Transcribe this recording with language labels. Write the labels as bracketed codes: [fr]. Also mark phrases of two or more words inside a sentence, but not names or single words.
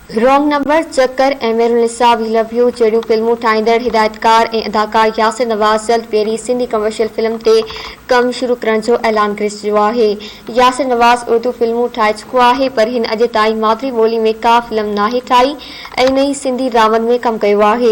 [sd] रॉन्ग नंबर, चक्कर ऐं मेहरुनिसा वी लव यू जहिड़ियूं फिल्मूं ठाहींदड़ हिदायतकार ऐं अदाकार यासिर नवाज़ जल्द पहिरीं सिंधी कमर्शियल फिल्म ते कमु शुरू करण जो ऐलान करे छॾियो आहे। यासिर नवाज़ उर्दू फिल्मूं ठाहे चुको आहे, पर हिन अॼु ताईं मादरी ॿोली में का फिल्म नाहे ठाही ऐं न ई सिंधी ड्रामनि में कमु कयो आहे।